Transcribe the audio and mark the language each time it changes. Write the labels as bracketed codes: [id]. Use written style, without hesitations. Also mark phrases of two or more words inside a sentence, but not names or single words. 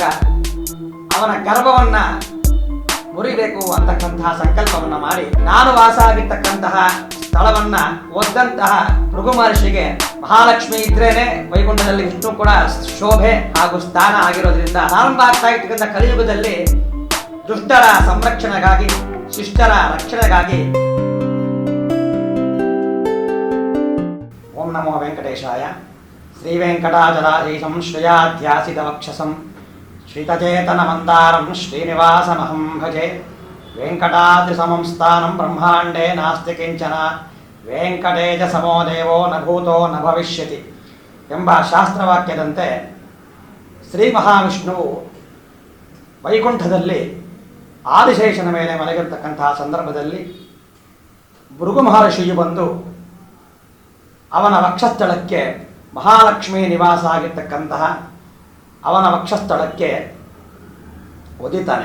[kn] ಅವನ ಗರ್ಭವನ್ನ ಮುರಿಬೇಕು ಅಂತಕ್ಕಂತಹ ಸಂಕಲ್ಪವನ್ನ ಮಾಡಿ ನಾನು ವಾಸ ಆಗಿರ್ತಕ್ಕಂತಹ ಸ್ಥಳವನ್ನ ಒದ್ದಂತಹ ಭೃಗು ಮಹರ್ಷಿಗೆ ಮಹಾಲಕ್ಷ್ಮಿ ಇದ್ರೇನೆ ವೈಕುಂಠದಲ್ಲಿ ವಿಷ್ಣು ಕೂಡ ಶೋಭೆ ಹಾಗೂ ಸ್ಥಾನ ಆಗಿರೋದ್ರಿಂದ ಪ್ರಾರಂಭ ಆಗ್ತಾ ಇರ್ತಕ್ಕಂಥ ಕಲಿಯುಗದಲ್ಲಿ ದುಷ್ಟರ ಸಂರಕ್ಷಣೆಗಾಗಿ ಶಿಷ್ಟರ ರಕ್ಷಣೆಗಾಗಿ [sa] ಓಂ ನಮೋ ವೆಂಕಟೇಶಾಯ. ಶ್ರೀ ವೆಂಕಟಾಚಲಾಧೀಶಂ ಶ್ರೇಯಾಧ್ಯಾಸಿತ ವಕ್ಷಸಂ ಶ್ರೀತಚೇತನ ಮಂದಾರಂ ಶ್ರೀನಿವಾಸಮಹಂ ಭಜೆ. ವೆಂಕಟಾದ್ರಿ ಸಮಂ ಸ್ಥಾನಂ ಬ್ರಹ್ಮಾಂಡೇ ನಾಸ್ತಿ ಕಿಂಚನ ವೆಂಕಟೇಶ ಸಮೋ ದೇವೋ ನ ಭೂತೋ ನ ಭವಿಷ್ಯತಿ [kn] ಎಂಬ ಶಾಸ್ತ್ರವಾಕ್ಯದಂತೆ ಶ್ರೀ ಮಹಾವಿಷ್ಣುವು ವೈಕುಂಠದಲ್ಲಿ ಆದಿಶೇಷನ ಮೇಲೆ ಮಲಗಿರ್ತಕ್ಕಂತಹ ಸಂದರ್ಭದಲ್ಲಿ ಭೃಗು ಮಹರ್ಷಿಯು ಬಂದು ಅವನ ವಕ್ಷಸ್ಥಳಕ್ಕೆ ಮಹಾಲಕ್ಷ್ಮಿ ನಿವಾಸ ಆಗಿರ್ತಕ್ಕಂತಹ ಅವನ ವಕ್ಷಸ್ಥಳಕ್ಕೆ ಒದಿತಾನೆ.